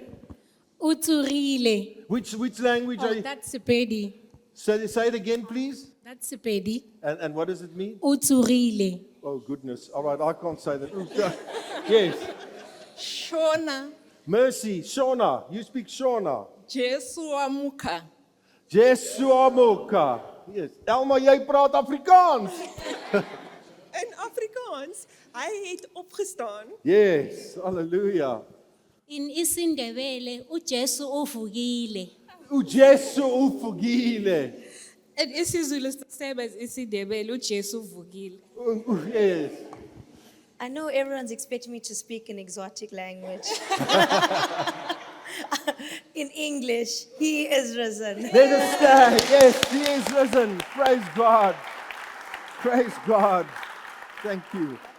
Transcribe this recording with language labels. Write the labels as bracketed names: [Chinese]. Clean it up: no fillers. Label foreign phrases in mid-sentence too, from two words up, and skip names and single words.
[Northern Sotho] Uturile. [English] Which language are you? That's Sepedi. Say it again, please. That's Sepedi. And what does it mean? [Northern Sotho] Uturile. [English] Oh, goodness. All right, I can't say that. Yes. Shona. Mercy. Shona. You speak Shona. [Shona] Jesu amuka. Jesu amuka. Yes. [Afrikaans] Elma, jy praat Afrikaans. In Afrikaans, hy het opgestaan. [English] Yes. Hallelujah. [South Ndebele] In isiNdebele uJesu uvukile. UJesu uvukile. [English] In isiZulu is the same as isiNdebele [South Ndebele] uJesu uvukile. [English] Yes. I know everyone's expecting me to speak an exotic language. In English, He is risen. Let us stand. Yes, He is risen. Praise God. Praise God. Thank you.